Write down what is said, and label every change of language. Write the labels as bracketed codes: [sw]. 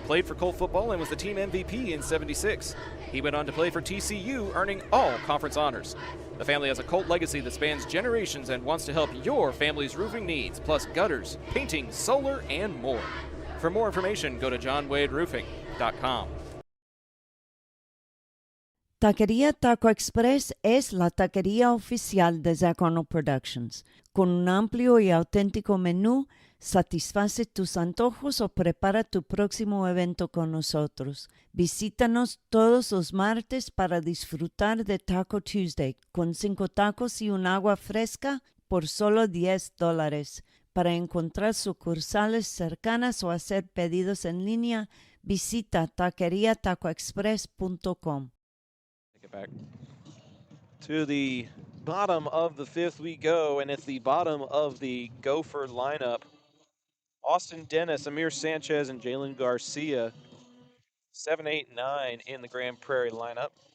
[en] played for Colt football and was the team MVP in '76. He went on to play for TCU, earning all conference honors. The family has a Colt legacy that spans generations and wants to help your family's roofing needs, plus gutters, painting, solar, and more. For more information, go to johnwaderoofing.com. [es] Taquería Taco Express es la taquería oficial de Zach Arnold Productions. Con un amplio y auténtico menú, satisface tus antojos o prepara tu próximo evento con nosotros. Visítanos todos los martes para disfrutar de Taco Tuesday con 5 tacos y un agua fresca por solo $10. Para encontrar sucursales cercanas o hacer pedidos en línea, visita taqueriatacoexpress.com. [en] Take it back. To the bottom of the fifth we go, and it's the bottom of the Gopher lineup. Austin Dennis, Amir Sanchez, and Jalen Garcia. 7, 8, 9 in the Grand Prairie lineup.